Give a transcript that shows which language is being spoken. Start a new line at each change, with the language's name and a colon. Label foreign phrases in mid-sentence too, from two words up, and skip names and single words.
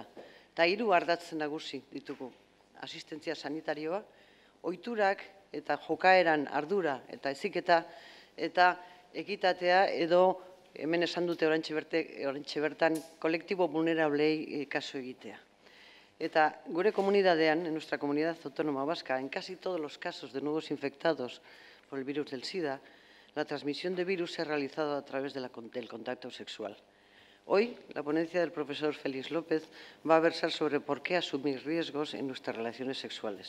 Basque: Eta 3 ardatz nagusi ditugu: asistentzia sanitarioa, ohiturak eta jokaeran ardura eta heziketa, eta ekitatea edo hemen esan dute oraintxe bertan kolektibo vulnerablei kasu egitea. Eta gure comunitatean,
Spanish: en nuestra comunidad autónoma vasca, en casi todos los casos de nuevos infectados por el virus del SIDA, la transmisión de virus se ha realizado a través del contacto sexual. Hoy, la ponencia del profesor Félix López va a versar sobre por qué asumir riesgos en nuestras relaciones sexuales.